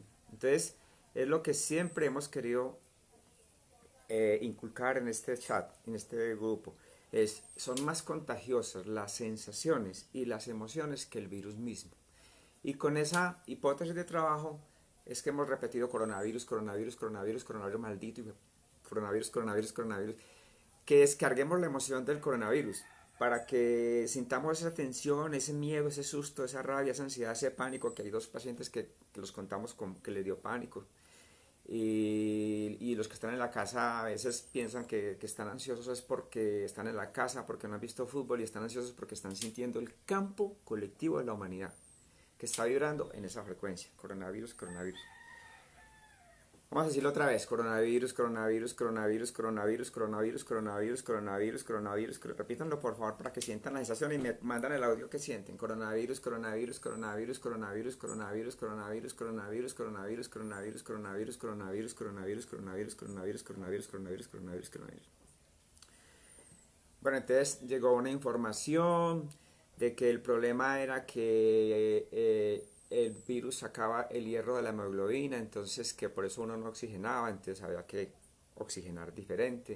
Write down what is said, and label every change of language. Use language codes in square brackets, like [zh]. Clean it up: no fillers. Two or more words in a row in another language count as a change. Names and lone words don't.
[es] Entonces, es lo que siempre hemos querido inculcar en este chat, en este grupo, son más contagiosas las sensaciones y las emociones que el virus mismo. Y con esa hipótesis de trabajo es que hemos repetido coronavirus, coronavirus, coronavirus, coronavirus maldito, coronavirus, coronavirus, coronavirus, que descarguemos la emoción del coronavirus para que sintamos esa tensión, ese miedo, ese susto, esa rabia, esa ansiedad, ese pánico, que hay dos pacientes que los contamos que les dio pánico. Y los que están en la casa a veces piensan que están ansiosos es porque están en la casa, porque no han visto fútbol y están ansiosos porque están sintiendo el campo colectivo de la humanidad que está vibrando en esa frecuencia. Coronavirus, coronavirus. Vamos a decirlo otra vez. Coronavirus, coronavirus, coronavirus, coronavirus, coronavirus, coronavirus, coronavirus, coronavirus. Repítanlo por favor para que sientan la sensación y me mandan el audio que sienten. Coronavirus, coronavirus, coronavirus, coronavirus, coronavirus, coronavirus, coronavirus, coronavirus, coronavirus, coronavirus, coronavirus, coronavirus, coronavirus, coronavirus, coronavirus, coronavirus, coronavirus, coronavirus. Bueno, entonces llegó una información de que el problema era que el virus sacaba el hierro de la hemoglobina, entonces que por eso uno no oxigenaba, entonces había que oxigenar diferente.